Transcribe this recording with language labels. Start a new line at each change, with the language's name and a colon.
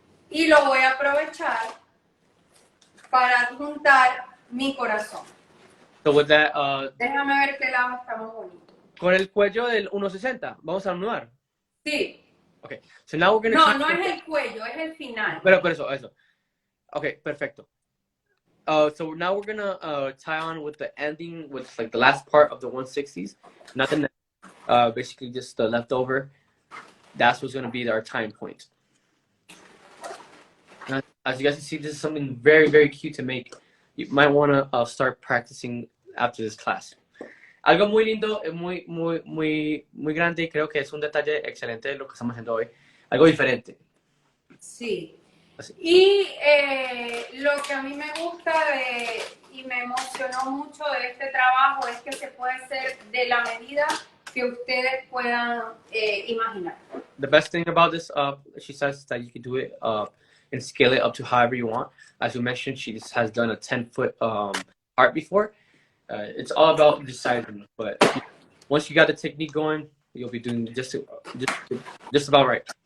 Spanish: Y lo voy a aprovechar para adjuntar mi corazón.
English: So with that,
Spanish: Déjame ver qué lado está más bonito. con el cuello del 1.60, vamos a anudar. Sí.
English: Okay, so now we're
Spanish: No,
English: gonna.
Spanish: no es el cuello, es el final. Pero eso. Okay, perfecto.
English: So now we're gonna tie on with the ending, with like the last part of the 160s, not the neck. Basically just the leftover. That's what's gonna be our time point. Now, as you guys can see, this is something very, very cute to make. You might want to start practicing after this class.
Spanish: Algo muy lindo, muy grande, y creo que es un detalle excelente de lo que estamos haciendo hoy. Algo diferente. Sí. Así. Y lo que a mí me gusta y me emocionó mucho de este trabajo es que se puede hacer de la medida que ustedes puedan imaginar.
English: The best thing about this, she says, is that you can do it and scale it up to however you want. As you mentioned, she has done a 10-foot art before. It's all about deciding, but once you got the technique going, you'll be doing just about right.